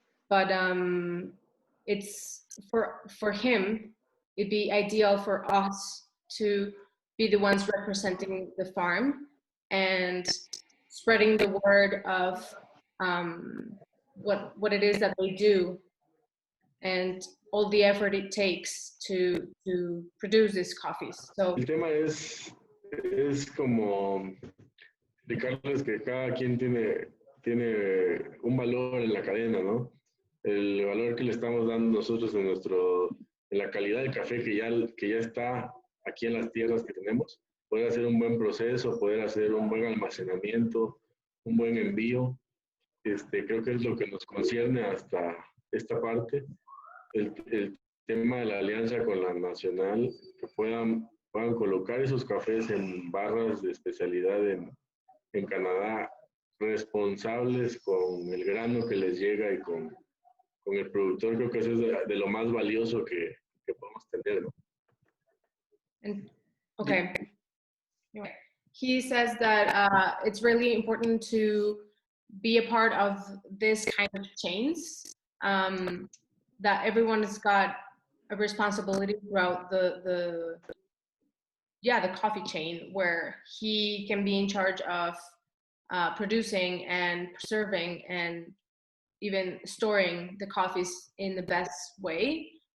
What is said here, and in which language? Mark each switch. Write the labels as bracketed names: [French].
[English] But it's for him, it'd be ideal for us to be the ones representing the farm and spreading the word of what it is that they do and all the effort it takes to produce these coffees. So [Spanish] el tema es como explicarles que cada quien tiene un valor en la cadena, ¿no? El valor que le estamos dando nosotros en la calidad del café que ya está aquí en las tierras que tenemos, poder hacer un buen proceso, poder hacer un buen almacenamiento, un buen envío. Creo que es lo que nos concierne hasta esta parte. El tema de la alianza con la Nacional, que puedan puedan colocar esos cafés en barras de especialidad en Canadá, responsables con el grano que les llega y con el productor. Creo que eso es de lo más valioso que podemos tener, ¿no? [English] And, okay. He says that it's really important to be a part of this kind of chains, that everyone has got a responsibility throughout the coffee chain, where he can be in charge of producing and preserving and even storing the coffees in the best way.